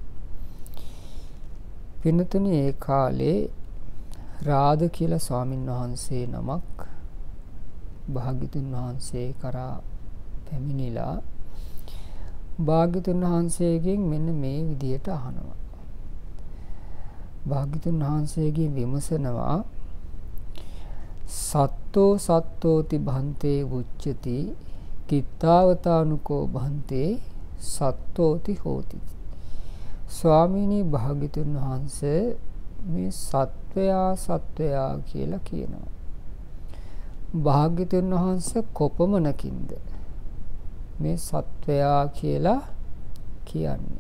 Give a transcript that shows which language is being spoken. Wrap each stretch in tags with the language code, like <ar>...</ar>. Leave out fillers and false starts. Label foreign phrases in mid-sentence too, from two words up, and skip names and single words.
<si>පින්නතුනි, ඒ කාලේ රාද කියලා ස්වාමින් වහන්සේ නමක් භාග්‍යතුන් වහන්සේ කරා පැමිණිලා භාග්‍යතුන් වහන්සේගෙන් මෙන්න මේ විදියට අහනවා. භාග්‍යතුන් වහන්සේගෙන් විමසනවා,</si> <pi>සත්තෝ සත්තෝති භන්තේ උච්චති කිත්තාවතානුකෝ භන්තේ සත්තෝති හෝති.</pi> <si>ස්වාමීනි, භාග්‍යතුන් වහන්සේ මේ සත්වයා කියලා කියනවා. භාග්‍යතුන් වහන්සේ කොපමණකින්ද මේ සත්වයා කියලා කියන්නේ?</si>